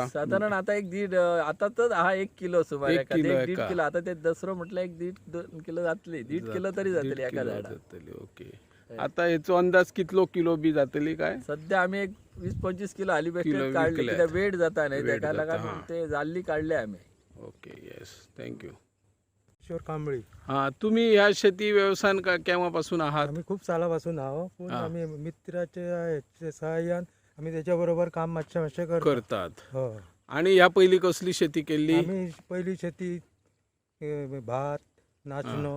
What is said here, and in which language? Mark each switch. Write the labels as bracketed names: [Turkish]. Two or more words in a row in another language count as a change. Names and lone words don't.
[Konkani] साधारण आता एक दीड आता तर हा 1 किलो सुमार. 1 किलो 1.5 एका. किलो. आता ते दसरो म्हटलं 1.5-2 किलो जातली. 1.5 किलो तरी जातली एका झाडाक. जातली. ओके. आता हेचो अंदाज कितलो किलो बी जातली काय? सध्या आमी एक 20-25 किलो हाली किलो बेश्टेच काढले. विकल्यात. कित्याक वेट जाता न्ही, वेट ताका जाता, लागून हा. ते जाल्ली काढले आमी. [English] okay, yes, thank you. [Konkani] किशोर कांबळी. [Marathi] हा, तुम्ही ह्या शेती व्यवसायान केव्हापासून आहात? आम्ही खूप सालापासून आहो, पण हा. आम्ही मित्राच्या सहाय्यान आम्ही त्याच्याबरोबर काम मातशें करतात. हो. आणि ह्या पहिली कसली शेती केली? आम्ही पहिली शेती भात, नाचणो,